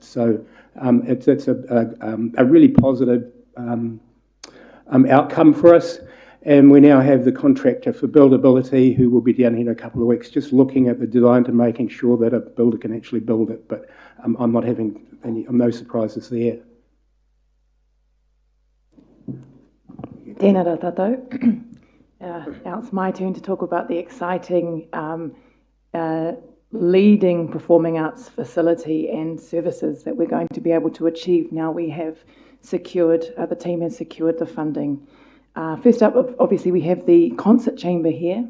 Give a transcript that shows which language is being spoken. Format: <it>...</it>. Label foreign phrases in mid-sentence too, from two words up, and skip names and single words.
<en>So it's a really positive outcome for us. And we now have the contractor for buildability who will be down here in a couple of weeks just looking at the design to making sure that a builder can actually build it. But I'm not having no surprises there.</en> <mi>Tēnā rā tātou.</mi> <en>Now it's my turn to talk about the exciting leading performing arts facility and services that we're going to be able to achieve now we have secured, the team has secured the funding. First up, obviously, we have the concert chamber here.</en>